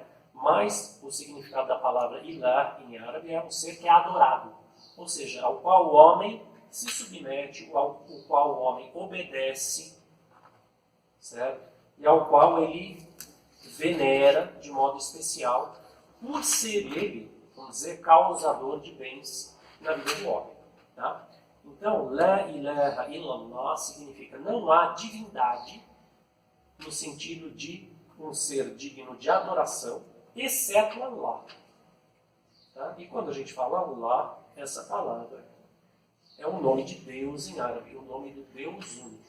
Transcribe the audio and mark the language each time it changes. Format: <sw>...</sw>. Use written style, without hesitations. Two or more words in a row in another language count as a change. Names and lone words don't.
<pt>Mas o significado da palavra ilah em árabe é um ser que é adorado, ou seja, ao qual o homem se submete, ao qual o homem obedece, certo? E ao qual ele venera de modo especial, por ser ele, vamos dizer, causador de bens na vida do homem. Tá? Então,</pt> <ar>لا إله إلا الله</ar> <pt>significa não há divindade no sentido de um ser digno de adoração, exceto Allah. Tá? E quando a gente fala Allah, essa palavra é o nome de Deus em árabe, o nome do Deus único.</pt>